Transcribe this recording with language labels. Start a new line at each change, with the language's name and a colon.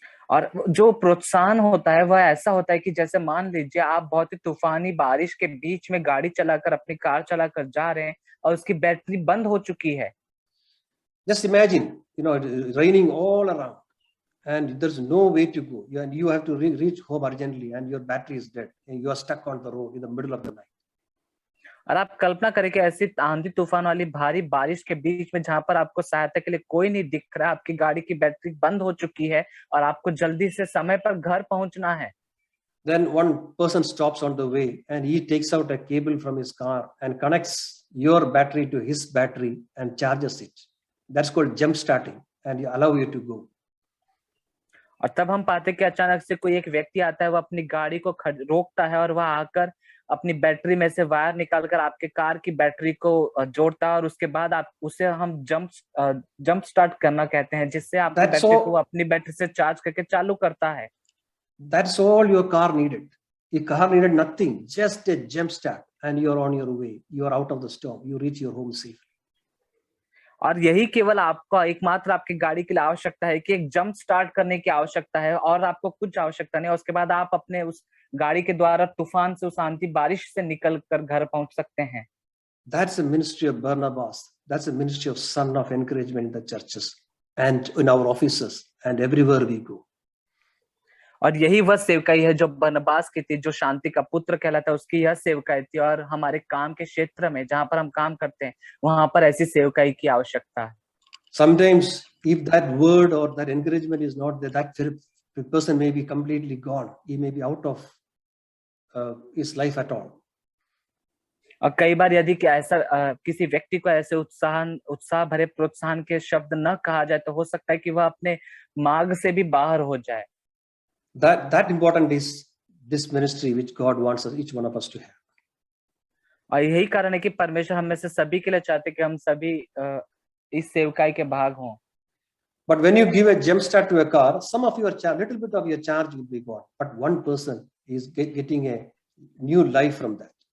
Hindi: और जो प्रोत्साहन होता है वह ऐसा होता है कि जैसे मान लीजिए आप बहुत ही तूफानी बारिश के बीच में गाड़ी चलाकर, अपनी कार चलाकर जा रहे हैं और उसकी बैटरी बंद हो चुकी है।
English: Just imagine, raining all around and there's no way to go, and you have to reach home urgently and your battery is dead and you are stuck on the road in the middle of the night.
Hindi: और आप कल्पना करें कि ऐसी आंधी तूफान वाली भारी बारिश के बीच में जहां पर आपको सहायता के लिए कोई नहीं दिख रहा, आपकी गाड़ी की बैटरी बंद हो चुकी है और आपको जल्दी से समय पर घर पहुंचना है।
English: Then one person stops on the way and he takes out a cable from his car and connects your battery to his battery and charges it. That's called jump starting, and he allow you to go.
Hindi: और तब हम पाते कि अचानक से कोई एक व्यक्ति आता है, वो अपनी गाड़ी को रोकता है और वह आकर अपनी बैटरी में से वायर निकालकर आपके कार की बैटरी को जोड़ता है और उसके बाद आप उसे हम जंप स्टार्ट करना कहते हैं, जिससे आपकी बैटरी को अपनी बैटरी से चार्ज करके चालू करता है।
English: That's all your car needed. Your car needed nothing, just a jump start, and you're on your way. You're out of the storm. You reach your home safely.
Hindi: और यही केवल आपका एकमात्र आपकी गाड़ी के लिए आवश्यकता है कि एक जंप स्टार्ट करने की आवश्यकता है, और आपको कुछ आवश्यकता नहीं। उसके बाद आप अपने उस गाड़ी के द्वारा तूफान से, उस आंधी बारिश से निकल कर घर पहुंच सकते हैं।
English: That's the ministry of Barnabas. That's the ministry of son of encouragement in the churches and in our offices and everywhere we go.
Hindi: और यही वह सेवकाई है जो बरनबास की थी, जो शांति का पुत्र कहलाता है, उसकी यह सेवकाई थी। और हमारे काम के क्षेत्र में जहां पर हम काम करते हैं वहां पर ऐसी सेवकाई की आवश्यकता है।
English: Sometimes if that word or that encouragement is not there, that person may be completely gone. He may be out of his life at all.
Hindi: और कई बार यदि ऐसा किसी व्यक्ति को ऐसे उत्साह भरे प्रोत्साहन के शब्द न कहा जाए तो हो सकता है कि वह अपने मार्ग से भी बाहर हो जाए।
English: That important is this ministry which God wants each one of us to have.
Hindi: और यही कारण है कि परमेश्वर हम में से सभी के लिए चाहते हैं कि हम सभी इस सेवकाई के भाग हों।
English: But when you give a jump start to a car, some of your little bit of your charge will be gone, but one person is getting a new life from that.